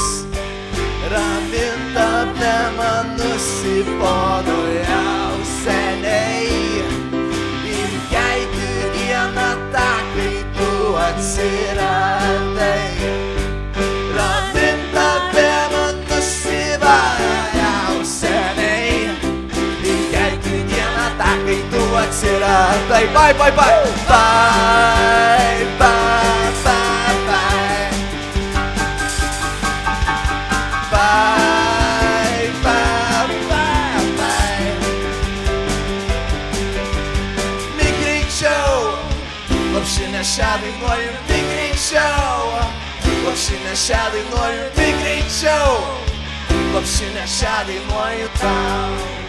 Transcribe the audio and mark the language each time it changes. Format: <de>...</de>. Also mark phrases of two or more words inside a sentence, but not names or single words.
<lt>Ramint tave man nusibodo jau seniai, ir jeigu dieną tą, kai tu atsiradai, ramint tave man nusibodo jau seniai, ir jeigu dieną tą, kai tu atsiradai.</lt> <en>Bye, bye, bye, bye, bye, bye, bye. Bye, bye, bye, bye.</en> <lt>Mik greičiau, lopšinę šią dainuoju, mik greičiau. Lopšinę šią dainuoju, mik greičiau. Lopšinę šią dainuoju tau.</lt>